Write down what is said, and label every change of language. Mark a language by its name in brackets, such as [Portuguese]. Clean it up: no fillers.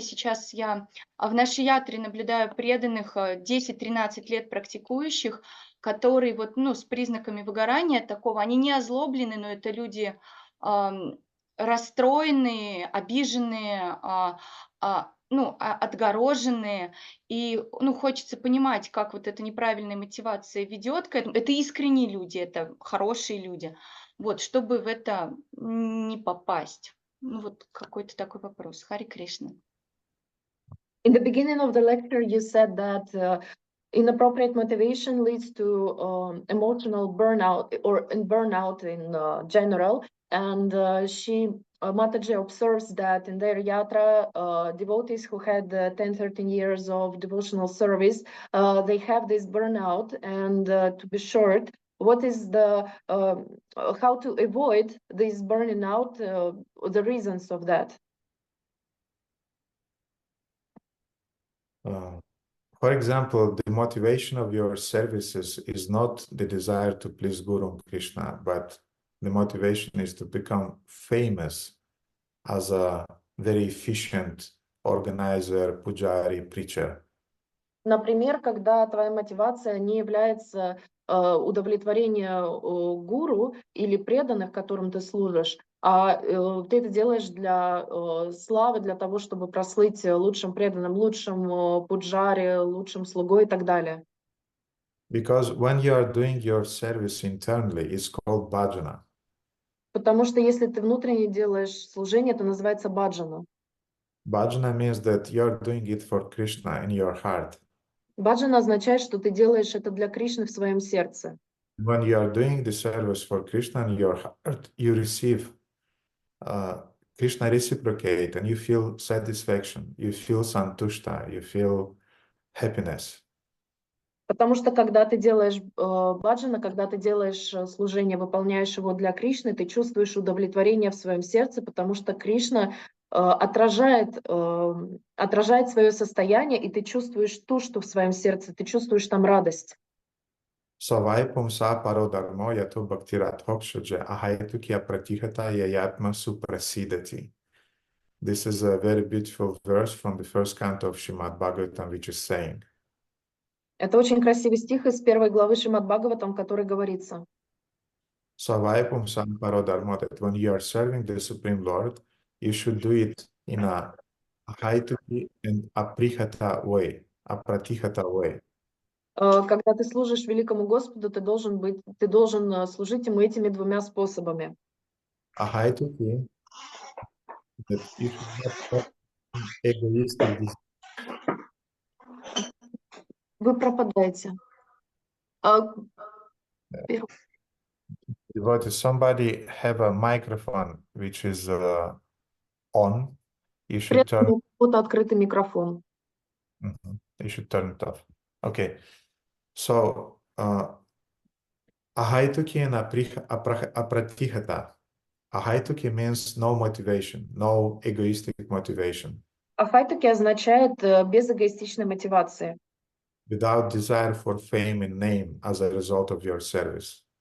[Russian] Сейчас я в нашей ятре наблюдаю преданных 10-13 лет практикующих, которые с признаками выгорания такого, они не озлоблены, но это люди расстроенные, обиженные, отгороженные, и хочется понимать, как вот эта неправильная мотивация ведет к этому. Это искренние люди, это хорошие люди. Вот, чтобы в это не попасть. Вот какой-то такой вопрос. Харе Кришна. [English] In the beginning of the lecture, you said that inappropriate motivation leads to emotional burnout or burnout in general. And Mataji observes that in their yatra, devotees who had 10-13 years of devotional service, they have this burnout. And to be short, what is how to avoid this burning out, the reasons of that? For example, the motivation of your services is not the desire to please Guru and Krishna, but the motivation is to become famous as a very efficient organizer, pujari, preacher. [Russian] Например, когда твоя мотивация не является удовлетворение гуру или преданных, которым ты служишь, а ты это делаешь для славы, для того, чтобы прослыть лучшим преданным, лучшим пуджаре, лучшим слугой и так далее. [English] Because when you are doing your service internally, it's called bhajana. [Russian] Потому что если ты внутренне делаешь служение, это называется баджана. [English] Bhajana means that you're doing it for Krishna in your heart. [Russian] Баджана означает, что ты делаешь это для Кришны в своем сердце. [English] When you are doing the service for Krishna in your heart, you receive Krishna reciprocate, and you feel satisfaction, you feel santushta, you feel happiness. [Russian] Потому что когда ты делаешь баджана, когда ты делаешь служение, выполняешь его для Кришны, ты чувствуешь удовлетворение в своем сердце, потому что Кришна отражает свое состояние, и ты чувствуешь то, что в своем сердце, ты чувствуешь там радость. [Sanskrit] Savaipum sa parodarmo yato bhaktirat hokshuje ahaitu kya pratihata yayatma suprasidati. [English] This is a very beautiful verse from the first canto of Shrimad-Bhagavatam, which is saying, [Russian] Это очень красивый стих из первой главы Шримад-Бхагаватам, который говорится. [Sanskrit] Savaipum sa parodarmo, [English] that when you are serving the Supreme Lord, you should do it in a ahaituki and aprihata way, apratihata way. [Russian] Когда ты служишь великому Господу, ты должен служить ему этими двумя способами. [English] Ahaituki, that you should not have egoistic desire. [Russian] Вы пропадаете. [English] Devotee, somebody have a microphone which is on. You should turn. [Russian] Вот открытый микрофон. [English] You should turn it off. Okay. So, ahaituki and apratihata. Ahaituki means no motivation, no egoistic motivation. [Russian] Ахайтуки означает без эгоистичной мотивации. [English] Without desire for fame and name as a result of your service.